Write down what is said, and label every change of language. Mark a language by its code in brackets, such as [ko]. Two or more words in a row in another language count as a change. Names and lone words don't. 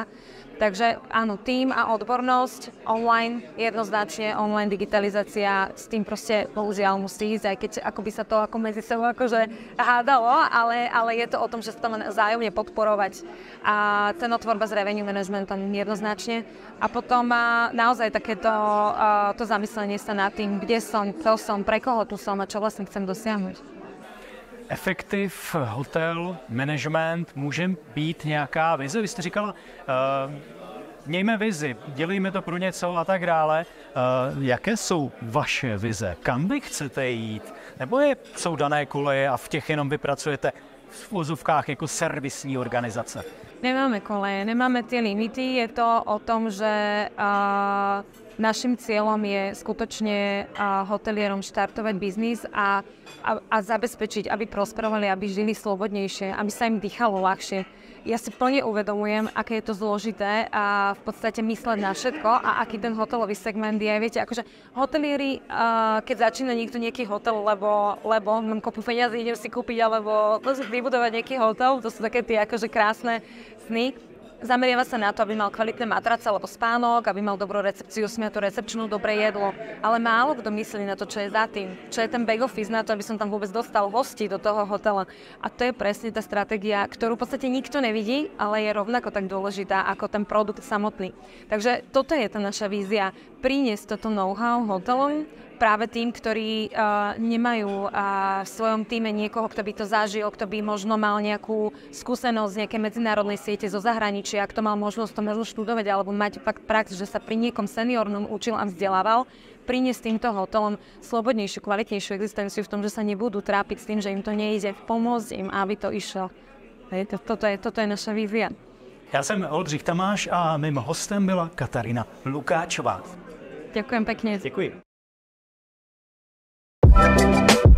[sk] Takže áno, tým a odbornosť, online, jednoznačne online digitalizácia, s tým proste bohužiaľ musí ísť, aj keď ako by sa to ako medzi sebou akože hádalo, ale je to o tom, že sa to len vzájomne podporovať a cenotvorba s [en] revenue managementom [sk] jednoznačne. A potom naozaj takéto to zamyslenie sa nad tým, kde som, čo som, pre koho tu som a čo vlastne chcem dosiahnuť. [cs] Efektiv, hotel, management, může být nějaká vize? Vy jste říkala, mějme vizi, dělejme to pro něco a tak dále. Jaké jsou vaše vize? Kam vy chcete jít? Nebo jsou dané koleje a v těch jenom vypracujete v uvozovkách jako servisní organizace? [sk] Nemáme koleje, nemáme tie limity, je to o tom, že Našim cieľom je skutočne hotelierom štartovať biznis a zabezpečiť, aby prosperovali, aby žili slobodnejšie, aby sa im dýchalo ľahšie. Ja si plne uvedomujem, aké je to zložité a v podstate mysleť na všetko a aký ten hotelový segment je. Viete, akože hotelieri, keď začína niekto nejaký hotel, lebo mám kopu peniazy, idem si kúpiť alebo vybudovať nejaký hotel, to sú také tie akože krásne sny. Zameriava sa na to, aby mal kvalitné matrace alebo spánok, aby mal dobrú recepciu, smiatú recepčnú, dobré jedlo. Ale málo kto myslí na to, čo je za tým. Čo je ten back office na to, aby som tam vôbec dostal hostí do toho hotela. A to je presne tá stratégia, ktorú v podstate nikto nevidí, ale je rovnako tak dôležitá ako ten produkt samotný. Takže toto je tá naša vízia. Priniesť toto know-how hotelom, práve tým, ktorí nemajú v svojom týme niekoho, kto by to zažil, kto by možno mal nejakú skúsenosť z nejakej medzinárodnej siete zo zahraničia, kto mal možnosť to možno študovať alebo mať fakt prax, že sa pri niekom seniornom učil a vzdelával, priniesť týmto hotelom slobodnejšiu, kvalitnejšiu existenciu v tom, že sa nebudú trápiť s tým, že im to nejde, pomôcť im, aby to išlo. Toto je naša vízia. [cs] Já jsem Oldřich Tamáš a mým hostem byla Katarína Lukáčová. [sk] Ďakujem pekne. [cs] Děkuji.